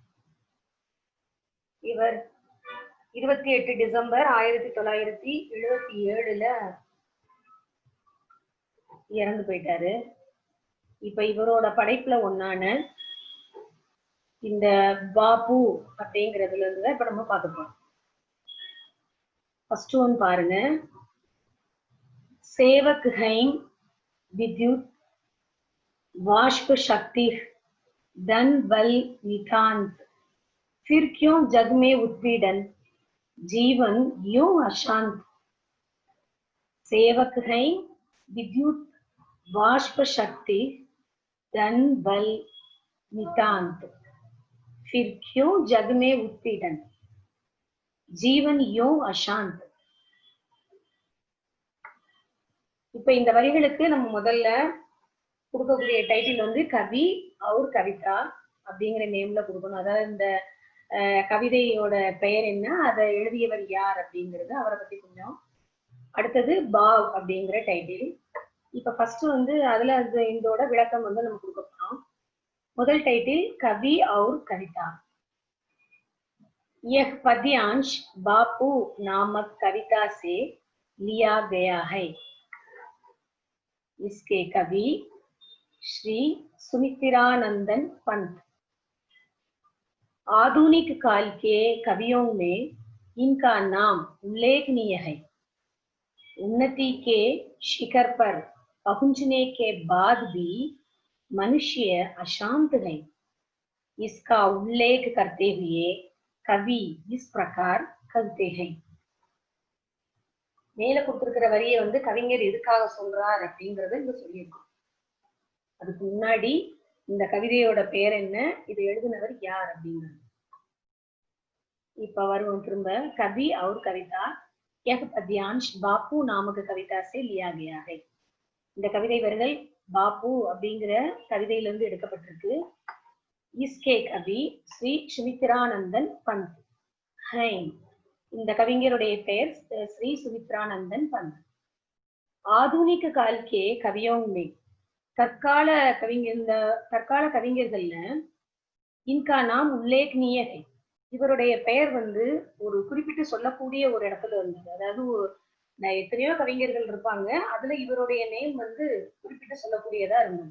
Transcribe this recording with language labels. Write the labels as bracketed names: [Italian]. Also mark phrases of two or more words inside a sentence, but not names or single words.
[Tamil] இவர் 28 டிசம்பர் 1977 இறந்து போயிட்டாரு. இப்ப இவரோட படைப்புல ஒன்னான இந்த பாப்பு அப்படிங்கிறதுல இருந்து இப்ப நம்ம பார்த்துப்போம். [English] first one [Hindi] பாருங்க, सेवक हैं विद्युत वाष्प शक्ति धन बल नितांत फिर क्यों जग में उत्पीड़न जीवन यूं अशांत. सेवक हैं विद्युत वाष्प शक्ति धन बल नितांत फिर क्यों जग में उत्पीड़न जीवन यूं अशांत. [Tamil] இப்ப இந்த வரிகளுக்கு நம்ம முதல்ல கொடுக்கக்கூடிய டைட்டில் [Hindi] कवि और कविता [Tamil] அப்படிங்கிற நேம்ல கொடுக்கணும். அதாவது இந்த கவிதையோட பெயர் என்ன, அதை எழுதியவர் யார் அப்படிங்கிறது, அவரை பத்தி கொஞ்சம். அடுத்தது பாவ் அப்படிங்கிற டைட்டில். இப்ப ஃபர்ஸ்ட் அதுல இதோட விளக்கம் நம்ம கொடுக்க போறோம். முதல் டைட்டில் [Hindi] कवि और कविता. यह पद्यांश बापू नामक कविता से लिया गया है. इसके कवि श्री सुमित्रानंदन पंत. आधुनिक काल के कवियों में इनका नाम उल्लेखनीय है. उन्नति के शिखर पर पहुंचने के बाद भी मनुष्य अशांत है. इसका उल्लेख करते हुए கவி इस प्रकार कहते हैं. [Tamil] மேல கொடுத்திருக்கிற வரியை கவிஞர் எதுக்காக சொல்றார் அப்படிங்கறத இங்க சொல்லியிருக்கோம். அதுக்கு முன்னாடி இந்த கவிதையோட பெயர் என்ன, இது எழுதினவர் யார் அப்படிங்கிறது. இப்ப வருவோம் திரும்ப. [Hindi] கவி और कविता यह पद्यांश बापू नामक कविता से लिया गया है. [Tamil] இந்த கவிதை வரிகள் பாப்பு அப்படிங்கிற கவிதையிலிருந்து எடுக்கப்பட்டிருக்கு. [Hindi] इसके कवि श्री सुमित्रानंदन पंत हैं. [Tamil] இந்த கவிஞருடைய பெயர் ஸ்ரீ சுமித்ரானந்தன் பந்த். [Hindi] ஆதுனிக काल के कवियों में [Tamil] தற்கால தற்கால கவிஞர்கள்ல [Hindi] इनका नाम उल्लेखनीय है. [Tamil] இவருடைய பெயர் வந்து ஒரு குறிப்பிட்டு சொல்லக்கூடிய ஒரு இடத்துல இருந்தது. அதாவது எத்தனையோ கவிஞர்கள் இருப்பாங்க, அதுல இவருடைய நேம் வந்து குறிப்பிட்டு சொல்லக்கூடியதா இருந்தது.